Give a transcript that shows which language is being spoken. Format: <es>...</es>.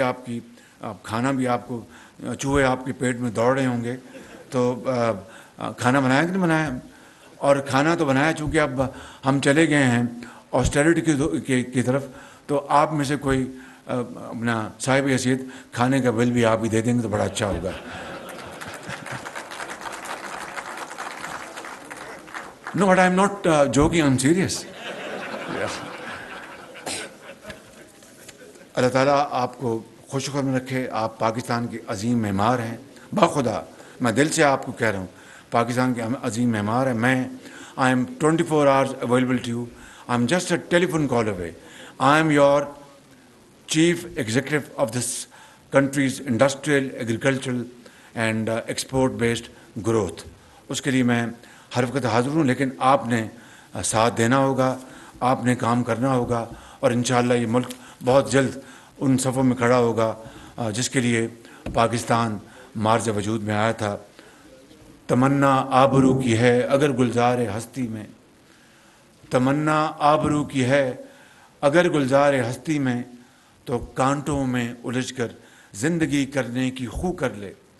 <ur>آپ کی کھانا بھی آپ کو چوہے آپ کے پیٹ میں دوڑ رہے ہوں گے, تو کھانا بنایا کہ نہیں بنایا؟ اور کھانا تو بنایا, چونکہ اب ہم چلے گئے ہیں آسٹیرٹی کی طرف, تو آپ میں سے کوئی اپنا صاحب حیثیت کھانے کا بل بھی آپ ہی دے دیں گے تو بڑا اچھا ہوگا.</ur> <en>No, but I'm not joking, I'm serious.</en> <ur>اللہ تعالیٰ آپ کو خوش خرم رکھے. آپ پاکستان کے عظیم معمار ہیں, باخدا میں دل سے آپ کو کہہ رہا ہوں, پاکستان کے عظیم معمار ہیں.</ur> <en>میں I am 24 hours available to you. I'm just a telephone call away. I am your chief executive of this country's industrial, agricultural and export-based growth.</en> <ur>اس کے لیے میں ہر وقت حاضر ہوں, لیکن آپ نے ساتھ دینا ہوگا, آپ نے کام کرنا ہوگا, اور انشاءاللہ یہ ملک بہت جلد ان صفوں میں کھڑا ہوگا جس کے لیے پاکستان مارز وجود میں آیا تھا. تمنا آبرو کی ہے اگر گلزار ہستی میں, تمنا آبرو کی ہے اگر گلزار ہستی میں, تو کانٹوں میں الجھ کر زندگی کرنے کی خو کر لے.</ur>